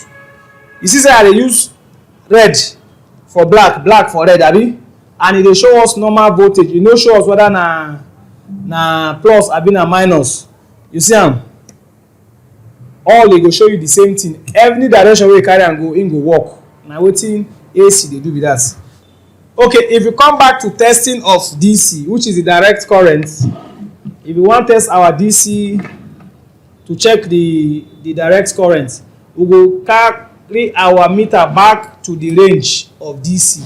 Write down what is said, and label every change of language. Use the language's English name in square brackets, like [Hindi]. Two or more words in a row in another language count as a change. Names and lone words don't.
[Nigerian Pidgin] You see say I dey use red for black, black for red, abi? And e dey show us normal voltage. E no show us whether na plus abi na minus. You see am? All e go show you the same thing. Every direction wey you carry am go, im go work. Na wetin AC dey do be that. Okay, if you come back to testing of DC, which is the direct current, if you wan test our DC to check the direct current, we go carry our meter back to the range of DC.